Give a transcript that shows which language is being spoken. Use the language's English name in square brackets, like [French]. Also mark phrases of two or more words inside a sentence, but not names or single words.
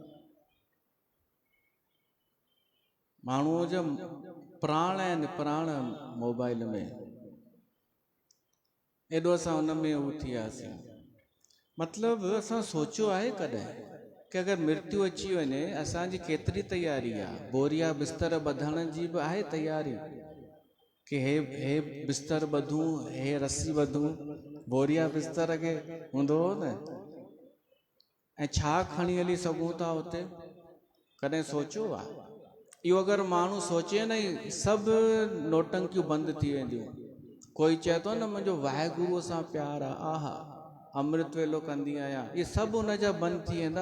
[Sindhi] माण्हूअ जा प्राण आहिनि, प्राण मोबाइल में। एॾो असां हुन में हू थी वियासीं। मतिलबु असां सोचियो आहे कॾहिं कि अगरि मृत्यु अची वञे असांजी केतिरी तयारी आहे? बोरिया बिस्तर ॿधण जी बि आहे तयारी कि हे बिस्तर ॿधूं, हे रस्सी ॿधूं। बोरिया बिस्तर खे हूंदो हो न। ऐं छा खणी हली सघूं था उते? कॾहिं सोचियो आहे? इहो अगरि माण्हू सोचे न, सभु नोटंकियूं बंदि थी वेंदियूं। कोई चए थो न मुंहिंजो वाहेगुरुअ सां प्यार आहे, आहा अमृत वेलो कंदी आहियां, इहे सभु हुन जा बंदि थी वेंदा।